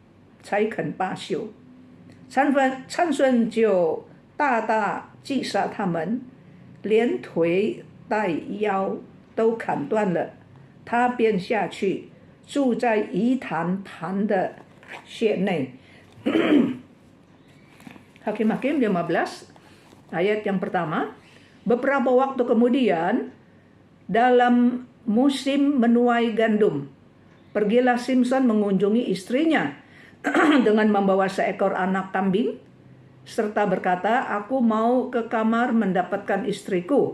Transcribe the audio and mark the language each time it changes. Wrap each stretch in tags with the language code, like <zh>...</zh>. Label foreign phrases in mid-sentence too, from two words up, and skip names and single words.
<zh>参孙就大大击杀他们，连腿带腰都砍断了。他便下去住在仪坛坛的穴内。</zh> <id>Hakim-Hakim 15 ayat yang pertama. Beberapa waktu kemudian, dalam musim menuai gandum, pergilah Simson mengunjungi istrinya dengan membawa seekor anak kambing, serta berkata, aku mau ke kamar mendapatkan istriku.</id>